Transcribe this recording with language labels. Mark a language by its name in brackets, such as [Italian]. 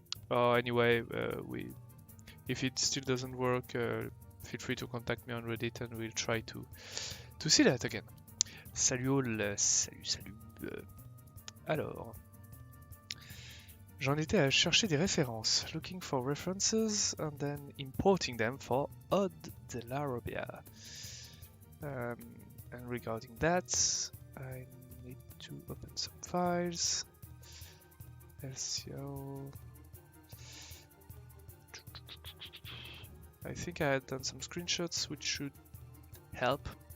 [English] Anyway, if it still doesn't work, feel free to contact me on Reddit and we'll try to see that again. [French] Salut all, salut. Alors, j'en étais à chercher des références, [English] looking for references and then importing them for Odd de l'Arabia. And regarding that, I need to open some files. IFSCL. I think I had done some screenshots which should help.